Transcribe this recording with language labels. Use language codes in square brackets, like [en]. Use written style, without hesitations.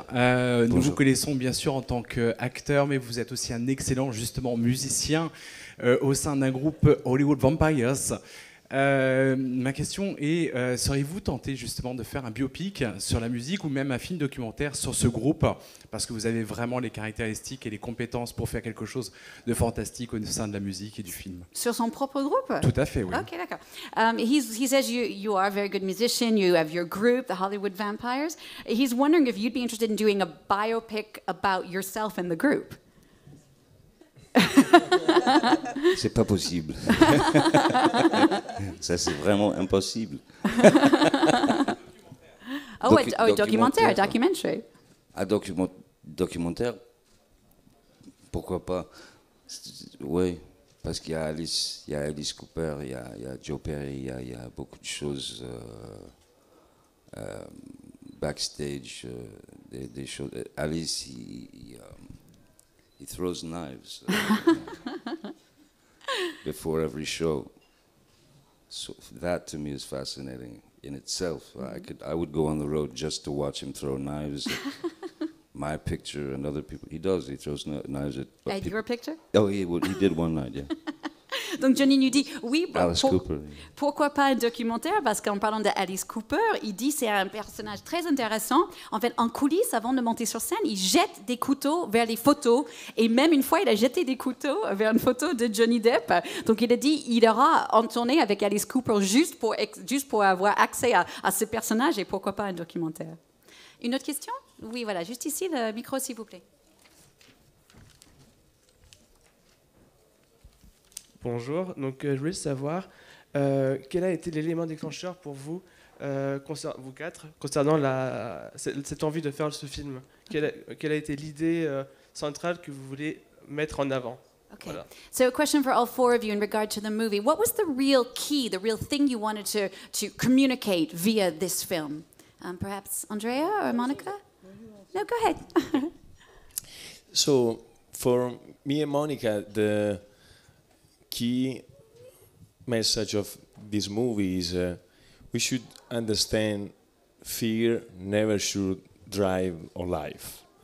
[fr] Nous vous connaissons bien sûr en tant qu'acteur, mais vous êtes aussi un excellent justement musicien au sein d'un groupe Hollywood Vampires. Ma question est, seriez-vous tenté justement de faire un biopic sur la musique ou même un film documentaire sur ce groupe, parce que vous avez vraiment les caractéristiques et les compétences pour faire quelque chose de fantastique au sein de la musique et du film? Sur son propre groupe? Tout à fait, oui. Ok, d'accord. [en] He says you are a very good musician, you have your group, the Hollywood Vampires. He's wondering if you'd be interested in doing a biopic about yourself and the group. [fr] C'est pas possible. Ça, c'est vraiment impossible. Documentaire, [en] documentary. [fr] Documentaire, pourquoi pas? Oui, parce qu'il y a Alice Cooper, il y a Joe Perry, il y a beaucoup de choses backstage, des choses. [en] Alice, he throws knives before every show. So that to me is fascinating in itself. I would go on the road just to watch him throw knives at my picture and other people. He throws knives at Your picture? Oh, he did one night, yeah. [fr] Donc Johnny nous dit, oui, Cooper. Pourquoi pas un documentaire? Parce qu'en parlant d'Alice Cooper, il dit c'est un personnage très intéressant. En fait, en coulisses, avant de monter sur scène, il jette des couteaux vers les photos. Et même une fois, il a jeté des couteaux vers une photo de Johnny Depp. Donc il a dit il aura en tournée avec Alice Cooper juste pour avoir accès à ce personnage, et pourquoi pas un documentaire. Une autre question? Oui, voilà, juste ici, le micro, s'il vous plaît. Bonjour, donc je voulais savoir quel a été l'élément déclencheur pour vous, vous quatre, concernant cette envie de faire ce film. Quelle a été l'idée centrale que vous voulez mettre en avant? [en] Okay. [fr] Voilà. [en] So a question for all four of you in regard to the movie. What was the real key, the real thing you wanted to communicate via this film? Perhaps Andrea or Monica? No, go ahead. So for me and Monica, the key message of this movie is we should understand fear never should drive our life.